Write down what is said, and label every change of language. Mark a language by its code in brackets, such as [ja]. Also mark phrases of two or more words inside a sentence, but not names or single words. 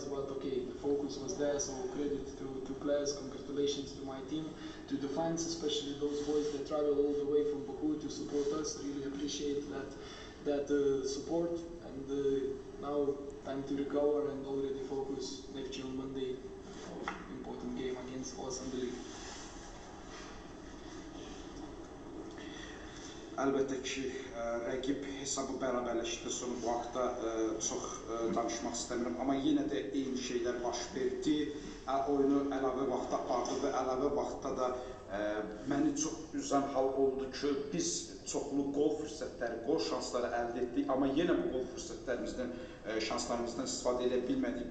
[en] But okay, the focus was there, so credit to players, congratulations to my team, to the fans, especially those boys that travel all the way from Baku to support us. Really appreciate that support. And now time to recover and already focus next year on Monday, important game against us in the league. [az] Əlbəttə ki, rəqib hesabı bərabərləşdi, sonra bu haqda çox danışmaq istəmirəm, amma yenə də eyni şeylər baş verdi. Oyunu əlavə vaxta apardı və əlavə vaxtda da məni çox üzən hal oldu ki, biz çoxlu qol fürsətləri, qol şansları əldə etdik, amma yenə bu qol fürsətlərimizdən, şanslarımızdan istifadə edə bilmədik.